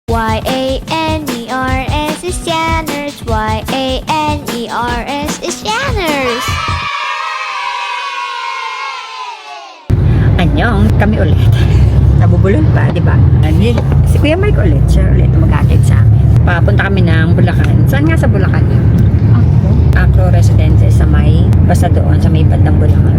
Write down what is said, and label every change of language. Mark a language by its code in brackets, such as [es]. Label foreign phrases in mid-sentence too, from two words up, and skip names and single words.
[en] Y-A-N-E-R-S is Janners. Y-A-N-E-R-S is Janners. [tl] Anyong, kami ulit. Nabubulol pa, di ba? Si Kuya Mike ulit, siya ulit mag-atid sa amin. Papunta kami ng Bulacan. Saan nga sa Bulacan yun? Acro Residences sa may, basta doon, sa may bandang Bulacan.